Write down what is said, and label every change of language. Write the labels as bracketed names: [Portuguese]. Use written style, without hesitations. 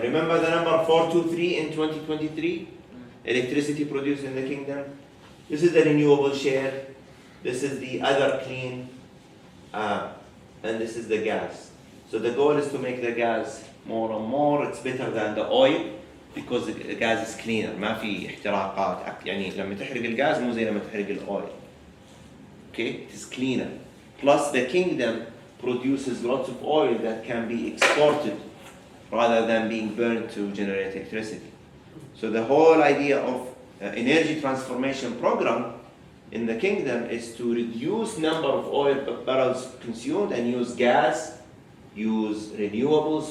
[English] Remember the number 423 in 2023? Electricity produced in the kingdom. This is the renewable share. This is the other clean. And this is the gas. So the goal is to make the gas more and more. It's better than the oil because the gas is cleaner. [Arabic] ما في احتراقات. يعني لما تحرق الغاز مو زي لما تحرق الأويل. [English] Okay, it is cleaner. Plus the kingdom produces lots of oil that can be exported rather than being burned to generate electricity. So the whole idea of energy transformation program in the kingdom is to reduce number of oil barrels consumed and use gas, use renewables.